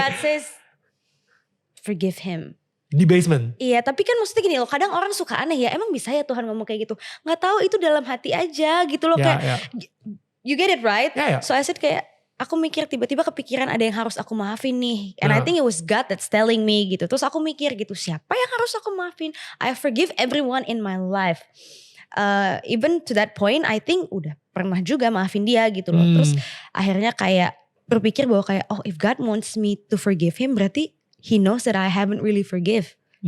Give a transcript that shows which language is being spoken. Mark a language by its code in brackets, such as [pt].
[en] God says forgive him. [id] Di basement? Iya, tapi kan maksudnya gini loh, kadang orang suka aneh ya, emang bisa ya Tuhan ngomong kayak gitu? Gak tahu, itu dalam hati aja gitu loh, kayak [en] you get it right? So I said [id] kayak, aku mikir tiba-tiba kepikiran ada yang harus aku maafin nih. [en] And I think it was God that's telling me [id] gitu. Terus aku mikir gitu, siapa yang harus aku maafin? [en] I forgive everyone in my life. Even to that point, I think [id] udah pernah juga maafin dia gitu loh. Terus akhirnya kayak berpikir bahwa kayak, [en] oh if God wants me to forgive him, [id] berarti [en] He knows that I haven't really forgive.